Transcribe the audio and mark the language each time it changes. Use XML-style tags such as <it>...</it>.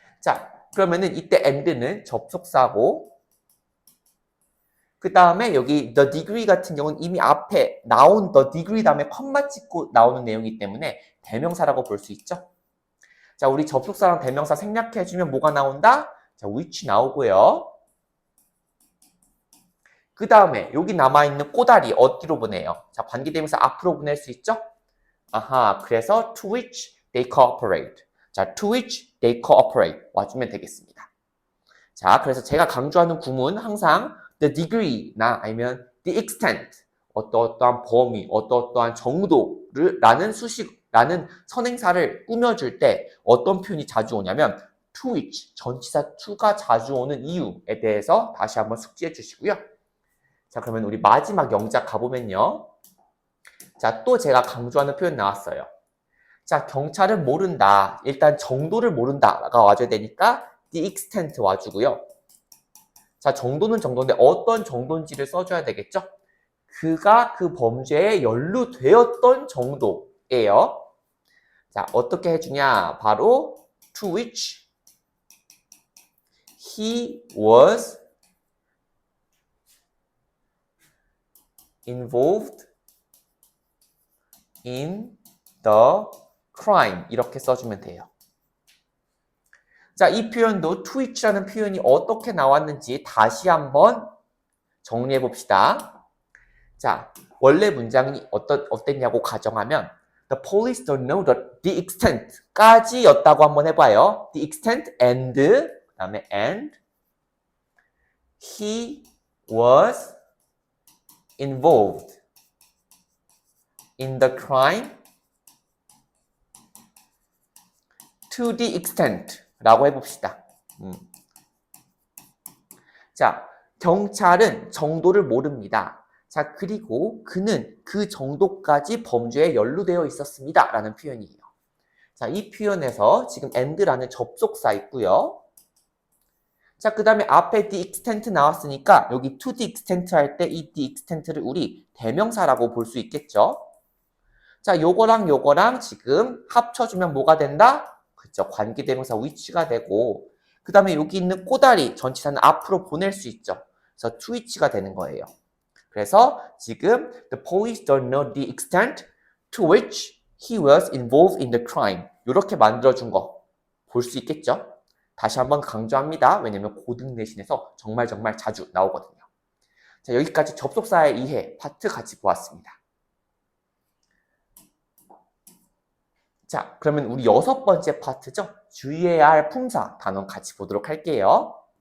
<ko>자, 그러면은 이때 and는 접속사고 그 다음에 여기 the degree 같은 경우는 이미 앞에 나온 the degree 다음에 컴마 찍고 나오는 내용이기 때문에 대명사라고 볼 수 있죠. 자, 우리 접속사랑 대명사 생략해주면 뭐가 나온다? 자, which 나오고요. 그 다음에 여기 남아있는 꼬다리 어디로 보내요? 자, 관계대명사 앞으로 보낼 수 있죠? 아하, 그래서</ko> <en>to which they cooperate. 자, to which they cooperate</en> <ko>와주면 되겠습니다. 자, 그래서 제가 강조하는 구문 항상 the degree나 아니면 the extent 어떠한 범위, 어떠한 정도를 라는 수식라는 선행사를 꾸며줄 때 어떤 표현이 자주 오냐면 to which, 전치사 to가 자주 오는 이유에 대해서 다시 한번 숙지해 주시고요. 자, 그러면 우리 마지막 영작 가보면요. 자, 또 제가 강조하는 표현 나왔어요. 자, 경찰은 모른다. 일단 정도를 모른다가 와줘야 되니까 the extent 와주고요. 자, 정도는 정도인데 어떤 정도인지를 써줘야 되겠죠? 그가 그 범죄에 연루되었던 정도예요. 자, 어떻게 해주냐?</ko> <en>바로 to which he was involved in the crime</en> <ko>이렇게 써주면 돼요. 자, 이 표현도 to which라는 표현이 어떻게 나왔는지 다시 한번 정리해 봅시다. 자, 원래 문장이 어땠냐고 가정하면</ko> <en>The police don't know the extent</en> <ko>까지였다고 한번 해봐요.</ko> <en>The extent and</en> <ko>그 다음에</ko> <en>and he was involved in the crime to the extent</en> <ko>라고 해봅시다. 자, 경찰은 정도를 모릅니다. 자, 그리고 그는 그 정도까지 범죄에 연루되어 있었습니다. 라는 표현이에요. 자, 이 표현에서 지금 and라는 접속사 있고요. 자, 그 다음에 앞에 the extent 나왔으니까 여기 to the extent 할 때 이 the extent를 우리 대명사라고 볼 수 있겠죠. 자, 요거랑 요거랑 지금 합쳐주면 뭐가 된다? 그쵸, 관계대명사 which가 되고 그 다음에 여기 있는 꼬다리 전치사는 앞으로 보낼 수 있죠. 그래서 to which가 되는 거예요. 그래서 지금</ko> <en>the police don't know the extent to which he was involved in the crime</en> <ko>이렇게 만들어준 거 볼 수 있겠죠. 다시 한번 강조합니다. 왜냐면 고등 내신에서 정말 자주 나오거든요. 자, 여기까지 접속사의 이해 파트 같이 보았습니다. 자, 그러면 우리 6번째 파트죠. 주의해야 할 품사 단원 같이 보도록 할게요.</ko>